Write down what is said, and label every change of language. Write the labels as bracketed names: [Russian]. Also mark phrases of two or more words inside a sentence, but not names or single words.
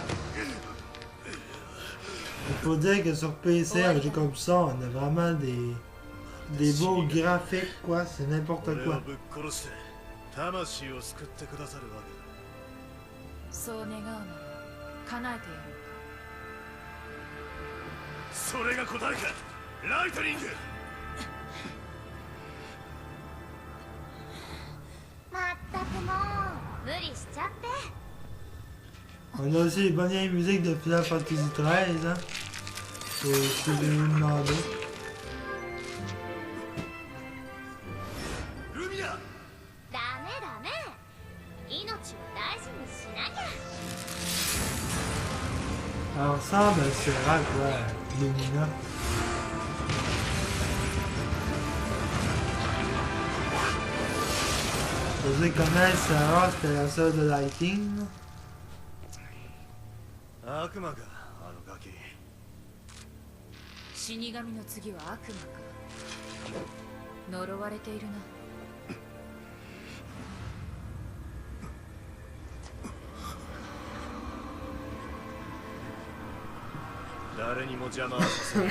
[French] Il faut dire que sur PC, un jeu comme ça, on a vraiment des beaux graphiques, quoi, c'est n'importe [Japanese] 俺を [French] quoi. [Japanese] ぶっ殺して魂を救ってくださるわけだ。そう願うなら叶えてやる。それが答えか。ライトニング。まったくもう無理しちゃって。 [French] On a aussi les bonnes musiques de Final Fantasy XIII, hein. Si vous me demandez. [Japanese] ルミナ。ダメダメ、命を大事にしなきゃ。 [French] Alors ça, ben, c'est rare, ouais, Lumina. Vous devez connaître Sarah, c'était la sœur de Lighting. [Japanese] 悪魔か、あのガキ。死神の次は悪魔か。呪われているな。誰にも邪魔はさせない。